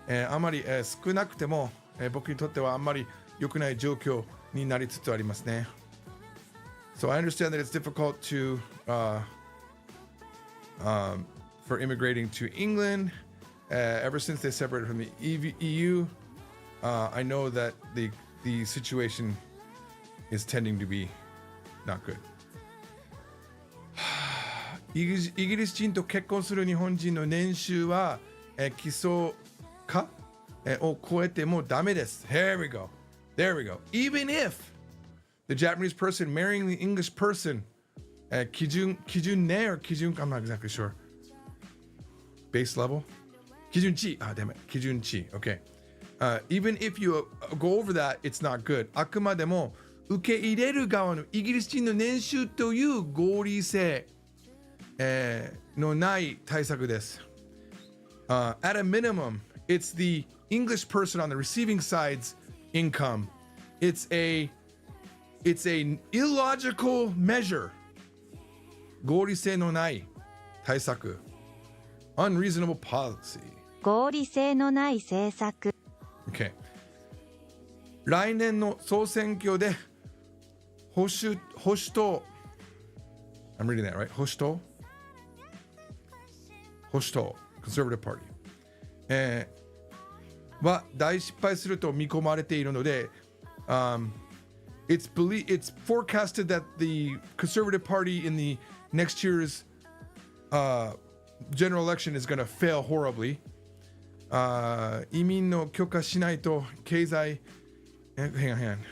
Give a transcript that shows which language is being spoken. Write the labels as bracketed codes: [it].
[ja] あまり、少なくても、僕にとってはあんまり良くない状況になりつつありますね。 [en] So I understand that it's difficult to for immigrating to England. Ever since they separated from the EU, I know that the situation is tending to be not good. [ja] イギリス人と結婚する日本人の年収は、基礎化、を超えてもダメです。 [en] There we go. Even if the Japanese person marrying the English person, 基準ね or 基準 I'm not exactly sure. Base level? 基準値 damn it. 基準値 Okay. Even if you go over that, it's not good. [ja] あくまでも受け入れる側のイギリス人の年収という合理性、のない対策です。 [en] At a minimum, it's the English person on the receiving side's income. It's an illogical measure. [ja] 合理性のない対策 [en] unreasonable policy. [ja] 合理性のない政策。 [en] Okay. [ja] 来年の総選挙で保守党 [en] I'm reading that right 保守党 Conservative Party [ja] は大失敗すると見込まれているので、 [en] it's forecasted that the Conservative Party in the next year's general election is going to fail horribly. [ja] 移民の許可しないと経済 [en] hang on.